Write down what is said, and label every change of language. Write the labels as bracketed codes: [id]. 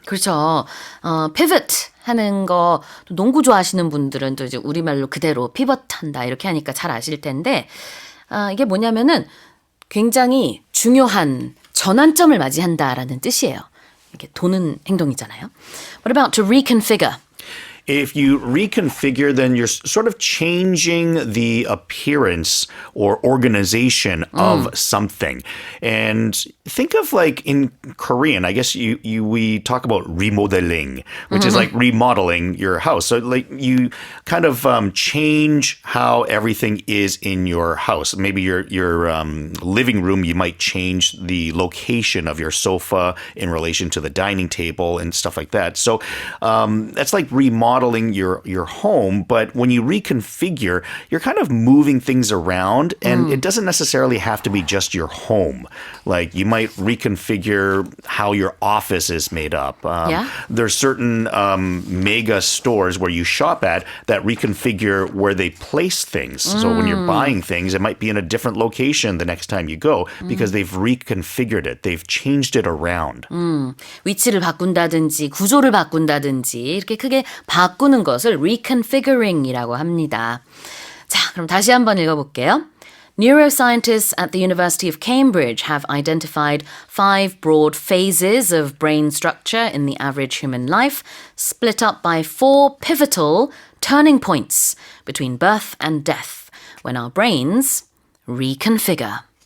[ko] 그렇죠. pivot 하는 거 농구 좋아하시는 분들은 또 이제 우리말로 그대로 피벗한다 이렇게 하니까 잘 아실 텐데 이게 뭐냐면은 굉장히 중요한 전환점을 맞이한다라는 뜻이에요. 이게 도는 행동이잖아요. [en] What about to reconfigure? If you reconfigure, then you're sort of changing the appearance or organization of something. And think of like in Korean, I guess we talk about remodeling, which is like remodeling your house. So like you kind of change how everything is in your house. Maybe your living room, you might change the location of your sofa in relation to the dining table and stuff like that. So that's like remodeling your home, but when you reconfigure, you're kind of moving things around, and it doesn't necessarily have to be just your home. Like you might reconfigure how your office is made up. There's certain mega stores where you shop at that reconfigure where they place things. So when you're buying things, it might be in a different location the next time you go because they've reconfigured it. They've changed it around. [ko] 위치를 바꾼다든지 구조를 바꾼다든지 이렇게 크게 바꾸는 것을 reconfiguring이라고 합니다. 자, 그럼 다시 한번 읽어볼게요. [en] Neuroscientists at the University of Cambridge have identified 5 broad phases of brain structure in the average human life, split up by 4 pivotal turning points between birth and death, when our brains reconfigure.